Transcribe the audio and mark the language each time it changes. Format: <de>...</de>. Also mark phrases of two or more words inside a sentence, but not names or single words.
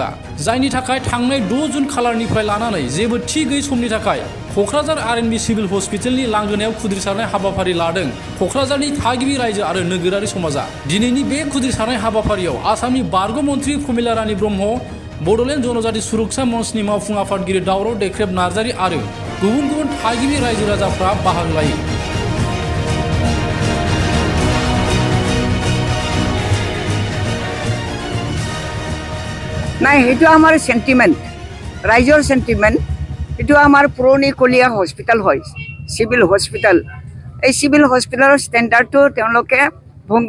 <brx>जायनि थाखाय थांनाय 6 जुन खालारनिफ्राय लानानै जेबो थि गैयै समनि थाखाय क'क्राझार RNB सिभिल हस्पिटालनि लांगोनायाव खुद्रिसारनाय हाबाफारि लादों क'क्राझारनि थागिबि रायजो आरो नोगोरारि समाजा दिनैनि बे खुद्रिसारनाय हाबाफारियाव आसामनि बारग' मन्त्रि प्रमिला रानी ब्रह्म बड'लेण्ड जनजाति सुरक्षा मन्चनि मावफुं आफादगिरि दावराव देख्रेब नार्जारि आरो गुबुन गुबुन थागिबि रायजो राजाफ्रा बाहागो लायो</brx> <as>নাই সেইটো আমাৰ সেন্টিমেন্ট ৰাইজৰ সেন্টিমেন্ট এটো আমাৰ পুৰণি কলিয়া হস্পিটাল হয়</as> <en>civil hospital</en> <as>এই</as> <en>civil hospitalৰ standardটো</en> <as>তেওঁলোকে ভংগ</as>